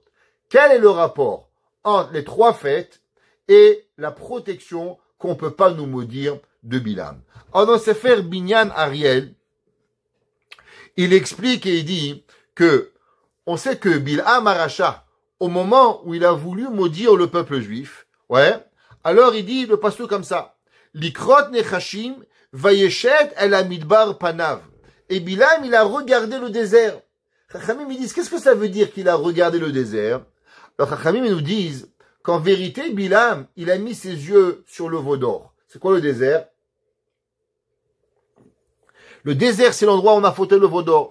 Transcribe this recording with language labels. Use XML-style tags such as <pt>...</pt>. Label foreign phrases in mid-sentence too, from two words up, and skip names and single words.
<fr>Quel est le rapport entre les 3 fêtes et la protection qu'on peut pas nous maudire de Bilam? Alors dans Sefer Binyan Ariel, il explique et il dit que on sait que</fr> <he>בלעם הרשע,</he> <fr>au moment où il a voulu maudire le peuple juif, ouais, alors il dit le pasteur comme ça,</fr> <he>לקראת נחשים, וישת אל המדבר פניו.</he> <fr>Et Bilam, il a regardé le désert. Chachamim, ils disent, qu'est-ce que ça veut dire qu'il a regardé le désert? Alors, Chachamim, ils nous disent qu'en vérité, Bilam, il a mis ses yeux sur le veau d'or. C'est quoi le désert? Le désert, c'est l'endroit où on a fauté le veau d'or.</fr>